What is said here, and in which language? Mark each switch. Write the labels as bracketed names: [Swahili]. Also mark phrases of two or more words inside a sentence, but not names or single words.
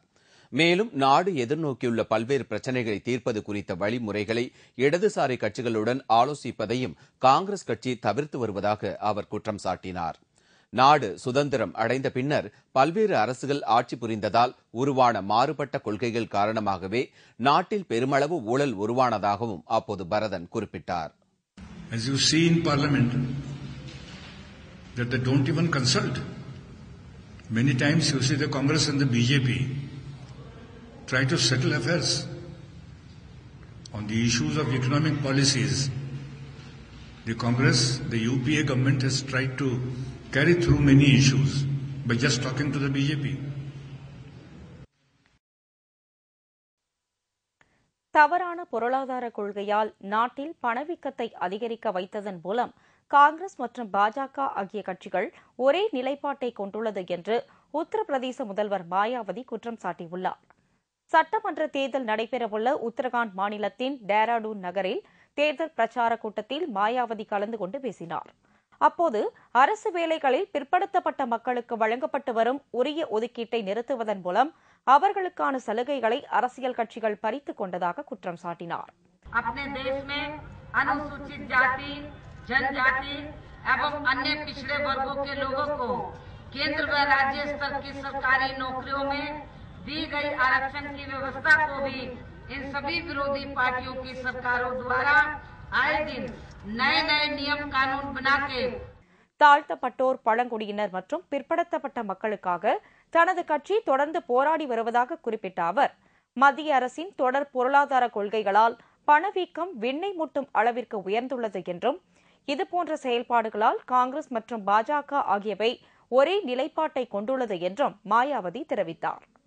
[Tamil] மேலும் நாடு எதிர்நோக்கியுள்ள பல்வேறு பிரச்சினைகளை தீர்ப்பது குறித்த வழிமுறைகளை இடதுசாரி கட்சிகளுடன் ஆலோசிப்பதையும் காங்கிரஸ் கட்சி தவிர்த்து வருவதாக அவர் குற்றம் சாட்டினார். நாடு சுதந்திரம் அடைந்த பின்னர் பல்வேறு அரசுகள் ஆட்சி புரிந்ததால் உருவான மாறுபட்ட கொள்கைகள் காரணமாகவே நாட்டில் பெருமளவு ஊழல் உருவானதாகவும் அப்போது பரதன் குறிப்பிட்டார். [English] As you see in Parliament, that they don't even consult. Many times you see the Congress and the BJP try to settle affairs on the issues of economic policies. The Congress, the UPA government has tried to carry through many issues by just talking to the BJP. [Tamil] தவறான பொருளாதார கொள்கையால் நாட்டில் பணவீக்கத்தை அதிகரிக்க வைத்ததன் மூலம் காங்கிரஸ் மற்றும் பாஜக ஆகிய கட்சிகள் ஒரே நிலைப்பாட்டை கொண்டுள்ளது என்று உத்தரப்பிரதேச முதல்வர் மாயாவதி குற்றம் சாட்டியுள்ளார். சட்டமன்ற தேர்தல் நடைபெறவுள்ள உத்தரகாண்ட் மாநிலத்தின் டேராடூன் நகரில் தேர்தல் பிரச்சார கூட்டத்தில் மாயாவதி கலந்து கொண்டு பேசினார். அப்போது அரசு வேலைகளில் பிற்படுத்தப்பட்ட மக்களுக்கு வழங்கப்பட்டு வரும் உரிய ஒதுக்கீட்டை நிறுத்துவதன் மூலம் அவர்களுக்கான சலுகைகளை அரசியல் கட்சிகள் பறித்துக் கொண்டதாக குற்றம் சாட்டினார். [Hindi] अपने देश में अनुसूचित जाति, जनजाति एवं अन्य पिछड़े वर्गों के लोगों को केंद्र व राज्य स्तर की सरकारी नौकरियों में दी गई आरक्षण की व्यवस्था को भी इन सभी विरोधी पार्टियों की सरकारों द्वारा आए दिन नए नए नियम कानून बनाके [Tamil] தாழ்த்தப்பட்டோர், பழங்குடியினர் மற்றும் பிற்படுத்தப்பட்ட மக்களுக்காக தனது கட்சி தொடர்ந்து போராடி வருவதாக குறிப்பிட்ட அவர், மத்திய அரசின் தொடர் பொருளாதார கொள்கைகளால் பணவீக்கம் விண்ணை முட்டும் அளவிற்கு உயர்ந்துள்ளது என்றும், இதுபோன்ற செயல்பாடுகளால் காங்கிரஸ் மற்றும் பாஜக ஆகியவை ஒரே நிலைப்பாட்டை கொண்டுள்ளது என்றும் மாயாவதி தெரிவித்தார்.